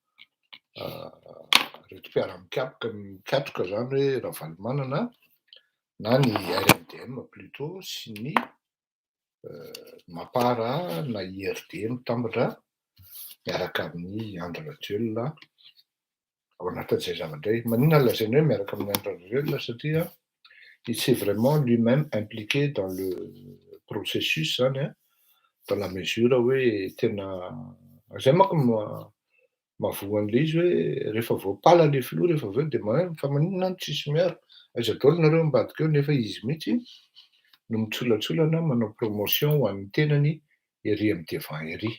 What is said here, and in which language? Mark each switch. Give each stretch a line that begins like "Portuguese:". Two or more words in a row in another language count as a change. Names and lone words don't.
Malagasy: reto mpiara-mikatroka zany hoe Ravalomanana na ny RMDM plutôt sy ny Mapara na IRDM tambatra miaraka amin'ny Andry Rajoelina ao anatin'izay zavatra. Maninona lazaina hoe miaraka amin'ny Andry Rajoelina satria
French: il s'est vraiment lui-même impliqué dans le processus
Malagasy: zany
French: dans la mesure
Malagasy: hoe tena zay manko mahavoan'le izy hoe rehefa voapala le filoha rehefa aveo dia fa maninona ny tsisy miaro, aiza daholo nareo ambadika eo nefa izy mihitsy no mitsolatsolana manao promotion ho an'ny tenany ery amin'ny devant ery.